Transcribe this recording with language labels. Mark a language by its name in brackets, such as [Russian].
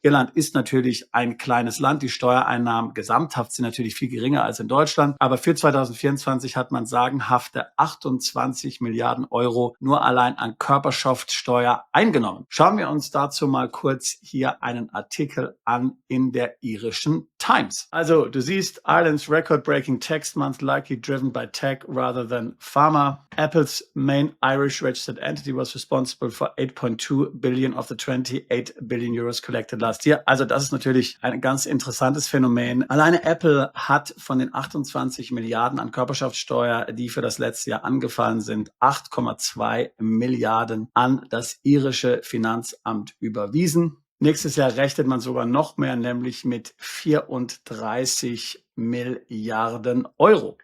[German] Irland ist natürlich ein kleines Land. Die Steuereinnahmen gesamthaft sind natürlich viel geringer als in Deutschland. Aber für 2024 hat man sagenhafte 28 Milliarden Euro nur allein an Körperschaftssteuer eingenommen. Schauen wir uns dazu mal kurz hier einen Artikel an in der irischen Times. Also du siehst, [English] Ireland's record-breaking tax month likely driven by tech rather than pharma. Apple's main Irish registered entity was responsible for 8.2 billion of the 28 billion euros collected last year. [German] Also das ist natürlich ein ganz interessantes Phänomen. Alleine Apple hat von den 28 Milliarden an Körperschaftssteuer, die für das letzte Jahr angefallen sind, 8,2 Milliarden an das irische Finanzamt überwiesen. Nächstes Jahr rechnet man sogar noch mehr, nämlich mit 34 Milliarden Euro.